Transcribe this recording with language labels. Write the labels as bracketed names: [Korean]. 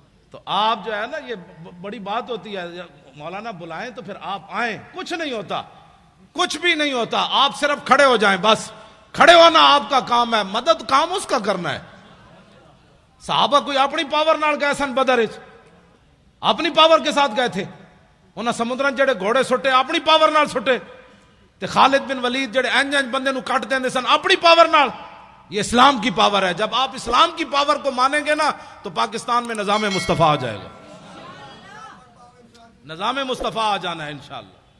[Urdu] تو آپ جو ہے نا یہ بڑی بات ہوتی ہے, مولانا بلائیں تو پھر آپ آئیں, کچھ نہیں ہوتا, کچھ بھی نہیں ہوتا, آپ صرف کھڑے ہو جائیں بس. کھڑے ہونا آپ کا کام ہے, مدد کام اس کا کرنا ہے. صحابہ کوئی اپنی پاور نال گئے سن بدر وچ, اپنی پاور کے ساتھ گئے تھے. [Punjabi] انہاں سمندراں جڑے گھوڑے سٹے اپنی پاور نال سٹے, تے خالد بن ولید جڑے انج بندے نو کٹ دیندے سن اپنی پاور نال. [Urdu] یہ اسلام کی پاور ہے. جب آپ اسلام کی پاور کو مانیں گے نا تو پاکستان میں نظام مصطفیٰ آ جائے گا, نظام مصطفیٰ آ جانا ہے انشاءاللہ.